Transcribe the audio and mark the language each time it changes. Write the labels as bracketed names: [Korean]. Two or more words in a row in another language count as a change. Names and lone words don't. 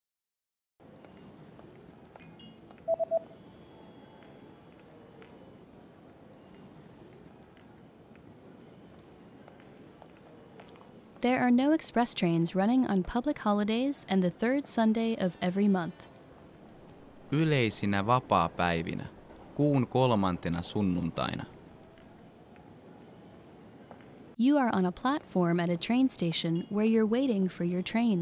[English] There are no express trains running on public holidays and the third Sunday of every month. [Finnish] Yleisinä vapaapäivinä, kuun 3. sunnuntaina. [English] You are on a platform at a train station where you're waiting for your train.